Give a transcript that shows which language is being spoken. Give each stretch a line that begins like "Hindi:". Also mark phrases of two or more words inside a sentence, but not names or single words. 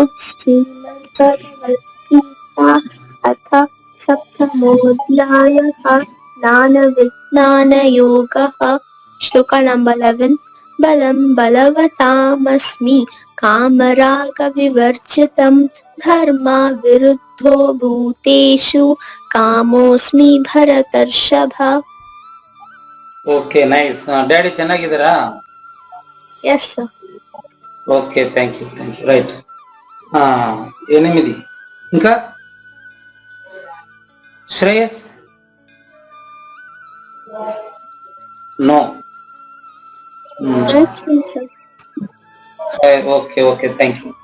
Sanskrit: శ్రీమద్భగవద్గీత అథ సప్తమోऽధ్యాయः జ్ఞానవిజ్ఞానయోగः. శ్లోక నంబర్ 11 బలం బలవతామస్మి కామరాగవివర్జితం ధర్మా విరుద్ధో భూతేషు ಕಾಮೋಸ್ಮಿ ಭರತರ್ಷಭ.
English: okay, nice.
Kannada: ಡ್ಯಾಡಿ ಚೆನ್ನಾಗಿದ್ದೀರಾ?
English: yes sir. okay, thank you. right. 8
Telugu: ఇంకా శ్రేయస్?
English: నో. okay okay, thank you.